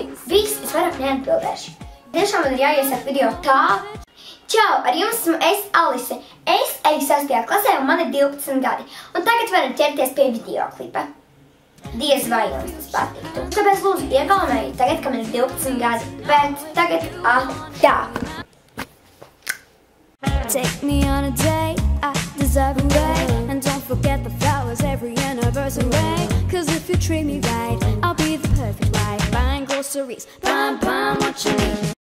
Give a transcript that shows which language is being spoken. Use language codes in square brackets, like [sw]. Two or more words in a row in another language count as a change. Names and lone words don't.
[lv] Viss, es vairāk neatbildēšu. Tiešām man ir jāiesāk video tā. Čau, ar jums esmu es, Alise. Es eju 6. klasē un man ir 12 gadi. Un tagad varam ķerties pie videoklipa. Diez vai jums tas patiktu. Tāpēc lūdzu iegaumēju tagad, ka man ir 12 gadi. Bet tagad, tā. [en] Take me on a date, I deserve a break. And don't forget the flowers every anniversary. Cause if you treat me right, I'll be the perfect wife. Buying groceries, buying what you need.